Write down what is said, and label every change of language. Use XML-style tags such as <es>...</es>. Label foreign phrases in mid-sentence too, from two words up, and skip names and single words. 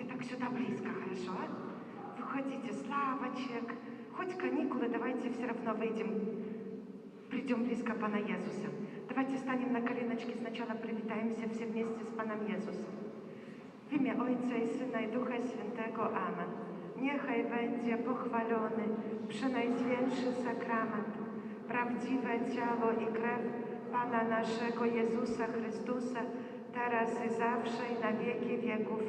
<ru>сюда близко, хорошо? Выходите с лавочек, хоть каникулы, давайте все равно выйдем, придем близко Пана Иисуса. Давайте станем на коленочки, сначала привитаемся все вместе с Panem Jezusem.</ru> <pl>W imię Ojca i Syna i Ducha Świętego. Amen. Niechaj będzie pochwalony przenajświętszy sakrament, prawdziwe ciało i krew Pana naszego Jezusa Chrystusa, teraz i zawsze i na wieki wieków.</pl>